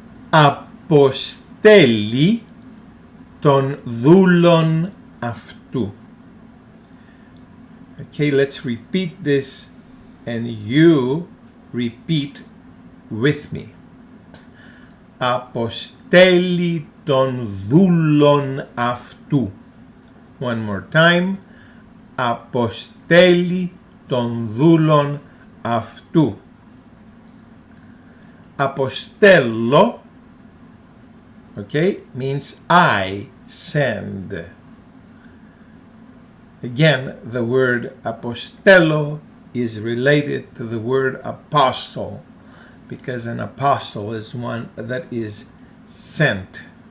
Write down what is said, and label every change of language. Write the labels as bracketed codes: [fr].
[el] Ἀποστέλει τον δούλον αὐτοῦ. [en] Okay, let's repeat this and you repeat with me. [el] Ἀποστέλει τον δούλον αὐτοῦ. [en] One more time. [el] Ἀποστέλει τον δούλον αὐτοῦ. [en] Ἀποστέλλω, okay, means I send. Again, the word apostello is related to the word apostle, because an apostle is one that is sent.